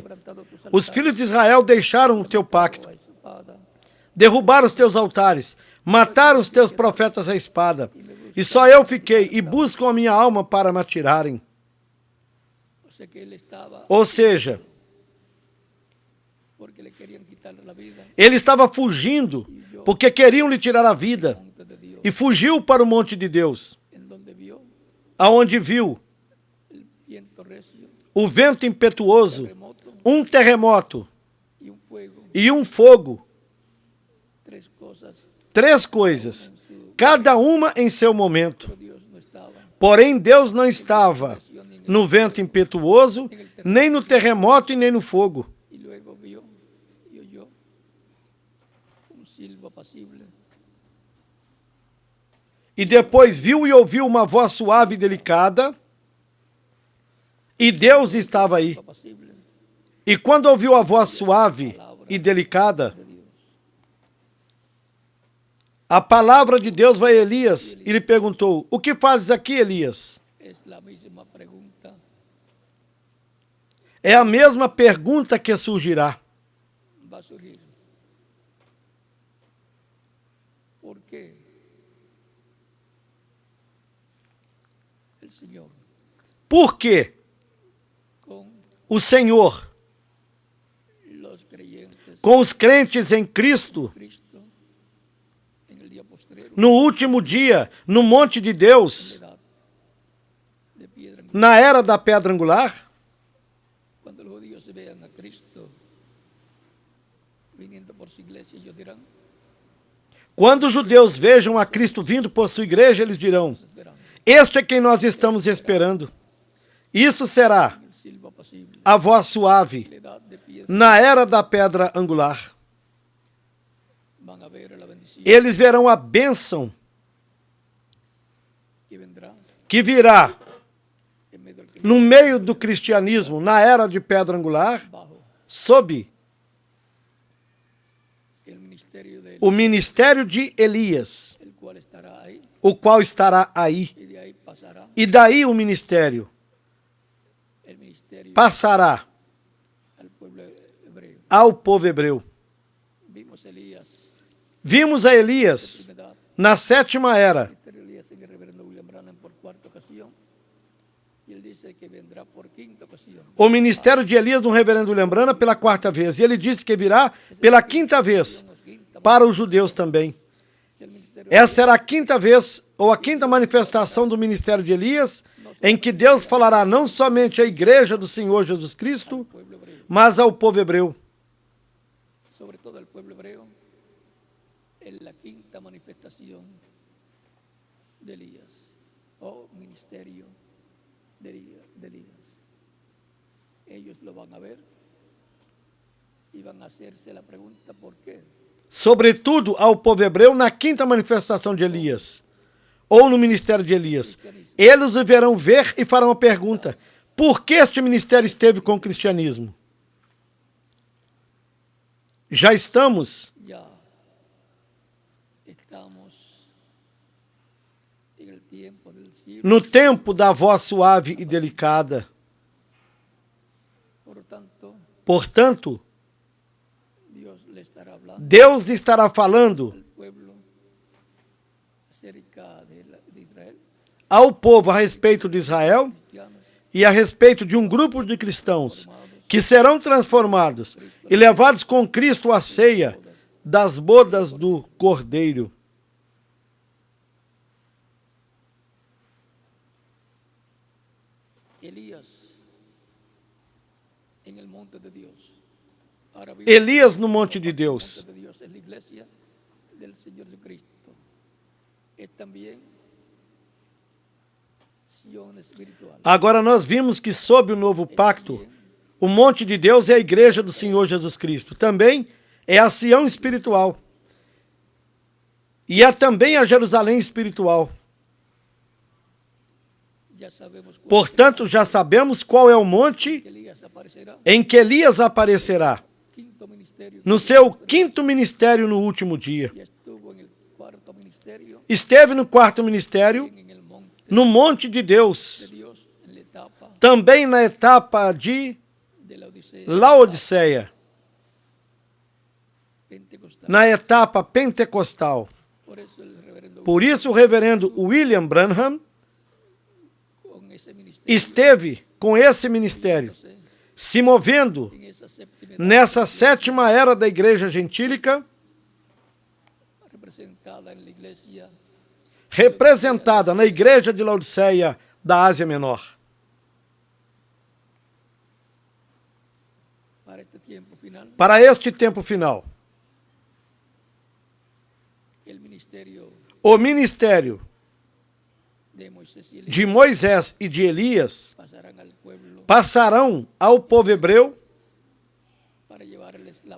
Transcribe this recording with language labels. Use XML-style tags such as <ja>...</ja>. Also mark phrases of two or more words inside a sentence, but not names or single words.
<es>quebrantado tus</es> <pt>os filhos de Israel deixaram o teu pacto, a espada, derrubaram os teus altares, mataram os teus profetas à espada, e só eu fiquei, e buscam a minha alma para me atirarem.</pt> <es>o sea que él estaba</es> <pt>Ou seja,</pt> <es>porque le querían quitar la vida</es> <pt>ele estava fugindo, porque queriam lhe tirar a vida,</pt> <es>monte de Dios,</es> <pt>e fugiu para o monte de Deus,</pt> <es>en donde vio</es> <pt>aonde viu</pt> <es>el viento recio,</es> <pt>o vento impetuoso,</pt> <es>terremoto</es> <pt>um terremoto</pt> <es>y un fuego,</es> <pt>e um fogo,</pt> <es>tres cosas,</es> <pt>três coisas, cada uma em seu momento.</pt> <es>pero Dios no estaba.</es> <pt>Porém, Deus não estava no vento impetuoso, nem no terremoto e nem no fogo.</pt> <es>Y luego vio y oyó un silbo apacible,</es> <pt>E depois viu e ouviu uma voz suave e delicada, e Deus estava aí.</pt> <es>apacible</es> <pt>E quando ouviu a voz suave e delicada,</pt> <es>de Dios.</es> <pt>a palavra de Deus vai a Elias e lhe perguntou: O que fazes aqui, Elias?</pt> <es>Es la misma pregunta</es> <pt>É a mesma pergunta que surgirá.</pt> <es>va a surgir. ¿Por qué el Señor</es> <pt>Por que</pt> <es>con</es> <pt>o Senhor,</pt> <es>los creyentes</es> <pt>com os crentes em Cristo,</pt> <es>Cristo en el día postrero,</es> <pt>no último dia, no monte de Deus,</pt> <es>edad de piedra angular,</es> <pt>na era da pedra angular,</pt> <es>cuando los judíos vean a Cristo viniendo por su iglesia, ellos dirán,</es> <pt>quando os judeus vejam a Cristo vindo por sua igreja, eles dirão:</pt> <es>esperando</es> <pt>Este é quem nós estamos esperando. Isso será</pt> <es>el silbo apacible,</es> <pt>a voz suave</pt> <es>la edad de piedra,</es> <pt>na era da pedra angular.</pt> <es>van a ver la bendición</es> <pt>Eles verão a bênção</pt> <es>que vendrá</es> <pt>que virá</pt> <es>en medio del</es> <pt>no meio do cristianismo, na era de pedra angular,</pt> <es>bajo</es> <pt>sob</pt> <es>el ministerio de él,</es> <pt>o ministério de Elias,</pt> <es>el cual estará ahí</es> <pt>o qual estará aí.</pt> <es>y de ahí pasará</es> <pt>E daí o ministério</pt> <es>el ministerio</es> <pt>passará</pt> <es>al pueblo hebreo.</es> <pt>ao povo hebreu.</pt> <es>Vimos Elías,</es> <pt>Vimos a Elias</pt> <es>primera edad,</es> <pt>na sétima era,</pt> <es>ministerio de Elías en el reverendo William Branham por cuarta ocasión, Y él dice que vendrá por quinta ocasión.</es> <pt>O ministério de Elias no reverendo Lembrana pela quarta vez. E ele disse que virá pela quinta vez para os judeus também.</pt> <es>El ministerio</es> <pt>Essa será a quinta vez, ou a quinta manifestação do ministério de Elias, em que Deus falará não somente à igreja do Senhor Jesus Cristo,</pt> <es>del pueblo hebreo,</es> <pt>mas ao povo hebreu.</pt> <es>sobre todo al pueblo hebreo, es la quinta manifestación de Elías, o ministerio de Elías. Ellos lo van a ver y van a hacerse la pregunta ¿por qué?</es> <pt>Sobretudo ao povo hebreu na quinta manifestação de Elias, ou no ministério de Elias. Eles o verão ver e farão a pergunta: por que este ministério esteve com o cristianismo? Já estamos</pt> <es>Ya estamos en el tiempo del siglo,</es> <pt>no tempo da voz suave e delicada.</pt> <es>por lo tanto,</es> <pt>Portanto,</pt> <es>Dios le estará hablando</es> <pt>Deus estará falando</pt> <es>al pueblo acerca de Israel,</es> <pt>ao povo a respeito de Israel</pt> <es>cristianos,</es> <pt>e a respeito de um grupo de cristãos que serão transformados e levados com Cristo à ceia das bodas do Cordeiro.</pt> <es>Elías en el monte de Dios. Ahora vive</es> <pt>Elias no monte de</pt> <es>el</es> <pt>Deus.</pt> <es>monte de Dios es la iglesia del Señor Jesucristo. Es también Sion espiritual.</es> <pt>Agora nós vimos que sob o novo pacto, o monte de Deus é a igreja do Senhor Jesus Cristo. Também é a Sião espiritual. E é também a Jerusalém espiritual.</pt> <es>Ya sabemos cuál</es> <pt>Portanto, já sabemos qual é o monte</pt> <es>que Elías aparecerá.</es> <pt>em que Elias aparecerá,</pt> <es>Quinto ministerio.</es> <pt>no seu quinto ministério no último dia.</pt> <es>Ya estuvo en el cuarto ministerio,</es> <pt>Esteve no quarto ministério,</pt> <es>en el monte</es> <pt>no monte de de Deus,</pt> <es>Dios, en la etapa</es> <pt>também na etapa de</pt> <es>de la Odisea</es> <pt>Laodiceia,</pt> <es>pentecostal.</es> <pt>na etapa pentecostal.</pt> <es>Por eso el reverendo</es> <pt>Por isso, o reverendo William Branham</pt> <es>con ese ministerio</es> <pt>esteve com esse ministério, se movendo</pt> <es>en esa séptima</es> <pt>nessa sétima era da igreja gentílica,</pt> <es>representada en la iglesia</es> <pt>representada na igreja de Laodiceia da Ásia Menor.</pt> <es>para este tiempo final.</es> <pt>Para este tempo final,</pt> <es>El ministerio</es> <pt>o ministério</pt> <es>de Moisés y Elías</es> <pt>de Moisés e de Elias</pt> <es>pasarán al pueblo</es> <pt>passarão ao povo hebreu</pt> <es>para llevarles la</es>